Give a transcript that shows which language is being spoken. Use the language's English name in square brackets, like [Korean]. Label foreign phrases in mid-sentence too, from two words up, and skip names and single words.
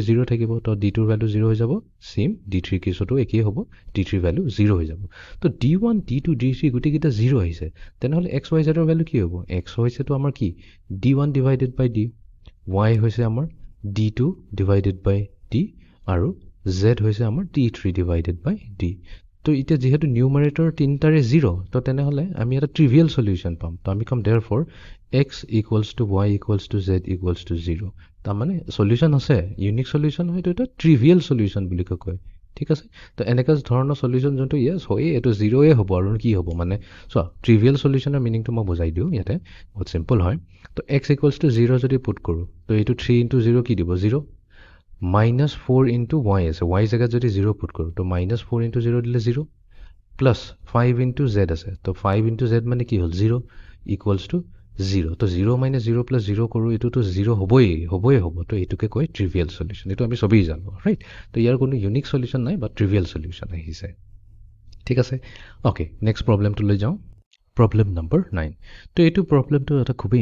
[Assamese] 0 থাকিব তো d2 ৰ ভ্যালু 0 হৈ যাব সেম d3 কেছতো একেই হ'ব d3 ভ্যালু 0 হৈ যাব তো d1 d2 d3 গুটি কিটা 0 আহিছে তেনেহলে xyz ৰ ভ্যালু কি হ'ব x হৈছে তো আমাৰ কি d1 [English] divided by d [Assamese] y হৈছে আমাৰ d2 [English] divided by d [Assamese] আৰু z হৈছে আমাৰ d3 [English] divided by d [Assamese] তো এতিয়া যেহেতু নিউমাৰেটৰ তিনটাৰে 0 তো তেনেহলে আমি এটা [English] trivial solution [Assamese] পাম তো আমি কম [English] therefore x equals to y equals to z equals to 0 [Assamese] তাৰ মানে সলিউশন আছে [English] unique solution [Assamese] হয়তো এটা [English] trivial solution [Assamese] বুলি কয় ঠিক আছে তো এনেকা ধৰণৰ সলিউশন যোনটো ইয়েস হয় এটো 0 এ হ'ব আৰু কি হ'ব মানে সো [English] trivial solutionৰ [Assamese] মিনিংটো মই বুজাই দিও ইয়াতে বহুত সিম্পল হয় তো x [English] equals to 0 [Assamese] যদি পুট কৰো তো এটো 3 * 0 কি দিব 0 -4 * y আছে y জায়গাত যদি 0 পুট কৰো তো -4 * 0 দিলে 0 plus 5 * z আছে তো 5 * z মানে কি হল 0 [English] equals to 0 [Assamese] তো 0 - 0 plus 0 কৰো এটো তো 0 হবই হ'ব তো এটোকে কয় [English] trivial solution [Assamese] এটো আমি সবেই জানো ৰাইট তো ইয়াৰ কোনো [English] unique solution [Assamese] নাই [English] but trivial solution [Assamese] আহিছে ঠিক আছে [English] okay next problemটো [Assamese] লৈ যাও [English] problem number 9 [Assamese] তো এটো প্ৰবলেমটো এটা খুবই